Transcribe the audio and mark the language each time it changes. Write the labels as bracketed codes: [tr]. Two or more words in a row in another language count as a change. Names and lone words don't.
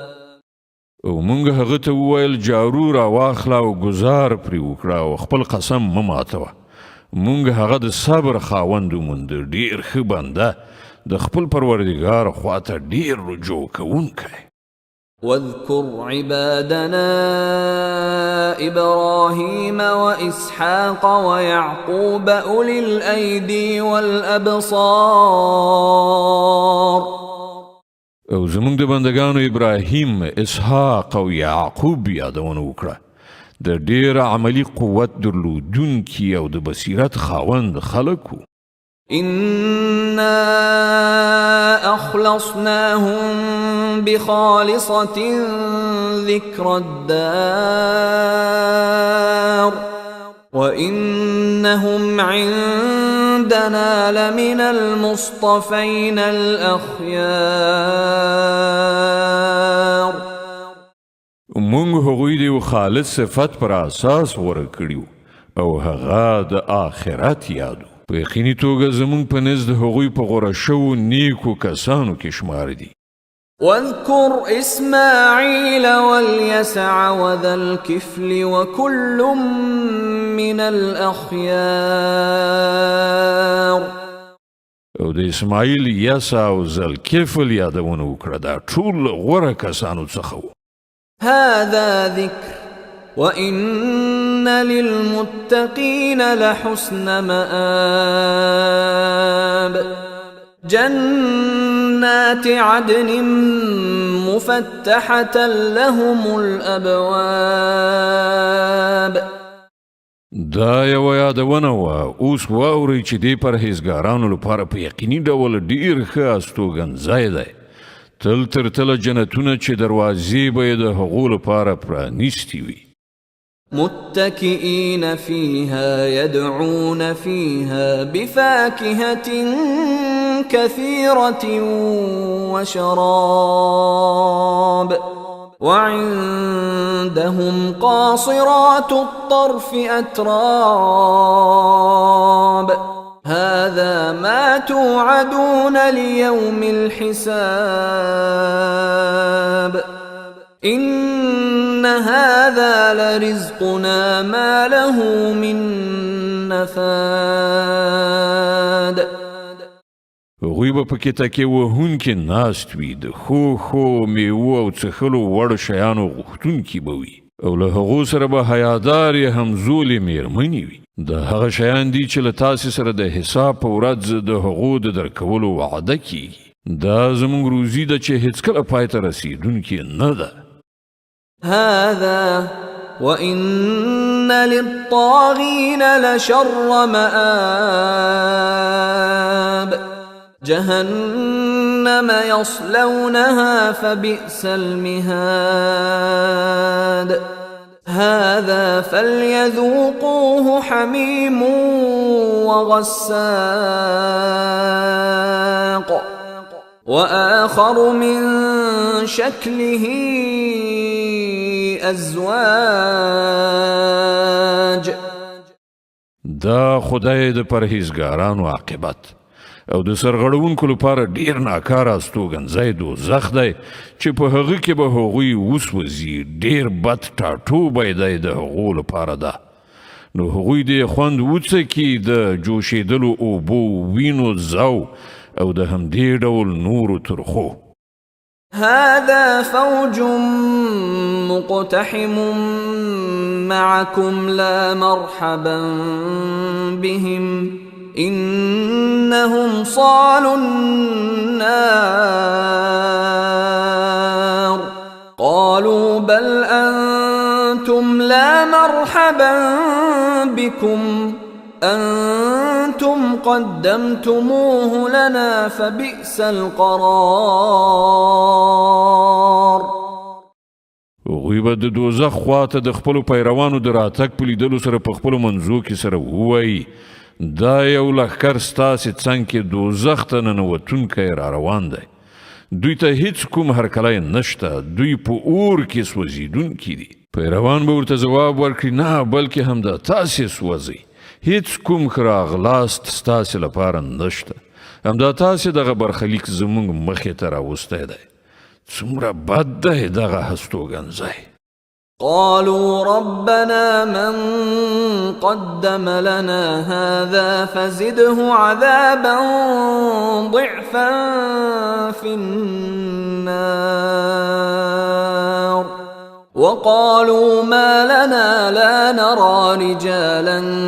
[ps] او مونږ هغه ته وویل جارو را واخله او ګزار پرې وکړه او خپل قسم مه ماتوه. مونږ هغه د صبر خاوند وموند ډېر ښه بنده د خپل پروردګار خواته ډیر رجوع کوونکی. [ar] واذكر عبادنا إبراهيم وإسحاق ويعقوب أولي الأيدي والأبصار. [ps] او زمونږ د بندگانو ابراهیم، اسحاق او یعقوب یادونه وکړه. د ډیر عملی قوت درلودونکي او د بصیرت خاوند خلکو. [ar] إنا أخلصناهم بخالصة ذكر الدار وإنهم عندنا لمن المصطفين الأخيار. [ps] مونږ هغوی د خالص صفت پر اساس ورکړیو او هغه د آخرت یادو. په یقیني توګه زمونږ په نزد هغوی په غوره شوو نیکو کسانو کې شمار دي. [ar] واذكر إسماعيل واليسع وذا الكفل وكل من الأخيار. [ps] او د اسماعیل، یسع او ذوالکفل یادونه وکړه. دا ټول غوره کسانو څخه وو. [ar] هذا ذكر وإن للمتقين لحسن مآب. جنات عدن مفتحة لهم الأبواب. [ps] دا یو یادونه وه. اوس واورئ چې دې پرهیزګارانو لپاره په یقیني ډول ډیر ښه استوګنځای دی. تل تر تله جنتونه چې دروازې به یې د هغو لپاره پرانیستې وي. [ar] متكئين فيها يدعون فيها بفاكهة كثيرة وشراب. وعندهم قاصرات الطرف أتراب. هذا ما توعدون ليوم الحساب. إن هذا لرزقنا ما له من نفاد. [ps] هغوی به پکې تکې وهونکي ناست وي. د ښو میوو او څښلو وړ شیانو غوښتونکي به وي او له هغو سره به حیادارې همزولې میرمنې وي. د هغه شیان دي چې له تاسې سره د حساب په ورځ د هغو د درکولو وعده کیږي. دا زموږ روزي ده چې هیڅکله پای ته رسیدونکې نه ده. [ar] هذا وإن للطاغين لشر مآب. جهنم يصلونها فبئس المهاد. هذا فليذوقوه حميم وغساق وآخر من شكله أزواج. [ps] دا خدای د پرهیزګارانو عاقبت او د سرغړونکو لپاره ډیر ناکاره استوګنځای دوزخ دی چې په هغه کې به هغوی وسوځي. ډیر بد ټاټوبی دی د هغو لپاره ده. نو هغوی دې خوند وڅکي د جوشېدلو اوبو، وینو، زو او د همدې ډول نورو ترخو. [ar] هذا فوج مقتحم معكم لا مرحبا بهم إنهم صالوا النار. قالوا بل أنتم لا مرحبا بكم أنتم قدمتموه لنا فبئس القرار. [ps] هغوی به د دوزخ خواته د خپلو پیروانو د راتګ په لیدلو سره په خپلو منځو کې سره ووایي دا یو لښکر ستاسې څنګ کې دوزخ ته ننوتونکی را روان دی. دوی ته هیڅ کوم هرکلی نشته. دوی په اور کې سوځېدونکي دي. پیروان به ورته ځواب ورکړي نه بلکې همدا تاسې سوځئ. هیڅ کوم ښه راغلاست ستاسې لپاره نشته. همدا تاسې دغه برخلیک زموږ مخې ته راوستی دی. څومره بد دی دغه هستوګنځی. [ar] قالوا ربنا من قدم لنا هذا فزده عذابا ضعفا في النار وقالوا ما لنا لا نرى رجالا